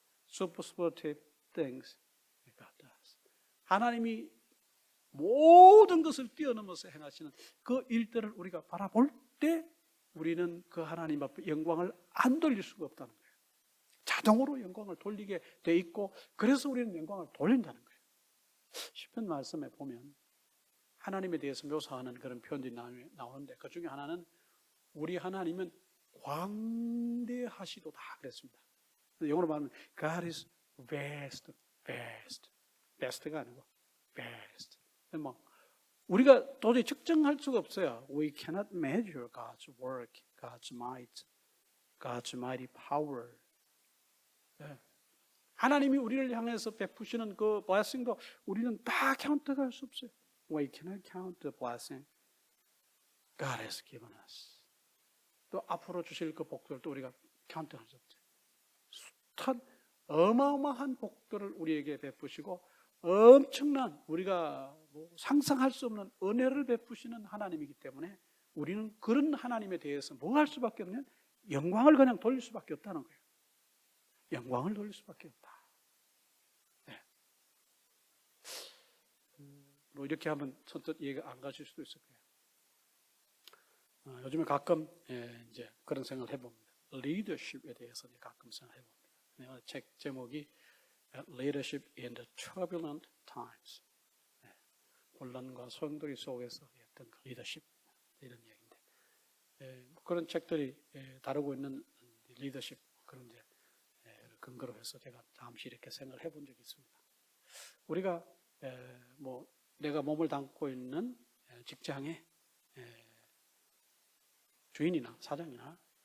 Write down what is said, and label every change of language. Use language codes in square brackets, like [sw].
[en] Superlative things God does. [ko] 하나님이 모든 것을 뛰어넘어서 행하시는 그 일들을 우리가 바라볼 때 우리는 그 하나님 앞에 영광을 안 돌릴 수가 없다는 거예요. 자동으로 영광을 돌리게 돼 있고 그래서 우리는 영광을 돌린다는 거예요. 시편 말씀에 보면 하나님에 대해서 묘사하는 그런 표현들이 나오는데 그 중에 하나는 우리 하나님은 광대하시도다 그랬습니다. 영어로 말하면 [en] God is vast. [ko] best가 아니고 vast. 뭐 우리가 도저히 측정할 수가 없어요. [en] We cannot measure God's work, God's might, God's mighty power. [ko] 하나님이 우리를 향해서 베푸시는 그 blessing도 우리는 다 카운트할 수 없어요. [en] We cannot count the blessing God has given us. [ko] 또 앞으로 주실 그 복들도 우리가 카운트할 수 없어요. 숱한 어마어마한 복들을 우리에게 베푸시고 엄청난 우리가 뭐 상상할 수 없는 은혜를 베푸시는 하나님이기 때문에 우리는 그런 하나님에 대해서 뭐 할 수밖에 없냐? 영광을 그냥 돌릴 수밖에 없다는 거예요. 영광을 돌릴 수밖에 없다. 뭐 이렇게 하면 선뜻 이해가 안 가실 수도 있을 거예요. 요즘에 가끔 이제 그런 생각을 해봅니다. 리더십에 대해서 가끔 생각해봅니다. 책 제목이 [en] Leadership in the Turbulent Times. [ko] 혼란과 소용돌이 속에서 어떤 리더십 이런 얘기인데 그런 책들이 다루고 있는 리더십 그런 이제 근거로 해서 제가 잠시 이렇게 생각을 해본 적이 있습니다. 우리가 뭐 내가 몸을 담고 있는 직장의 주인이나 사장이나